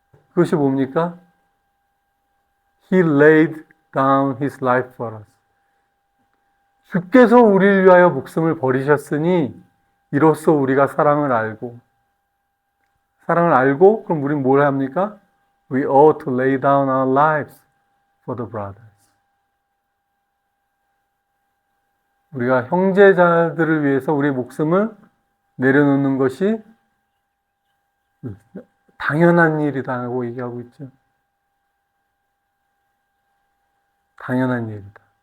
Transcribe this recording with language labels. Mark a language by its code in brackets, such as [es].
[ko] 그것이 뭡니까? [en] He laid down his life for us. [ko] 주께서 우리를 위하여 목숨을 버리셨으니 이로써 우리가 사랑을 알고 그럼 우리는 뭘 합니까? [en] We ought to lay down our lives for the brothers. [ko] 우리가 형제자들을 위해서 우리의 목숨을 내려놓는 것이 당연한 일이다라고 얘기하고 있죠. 당연한 일이다.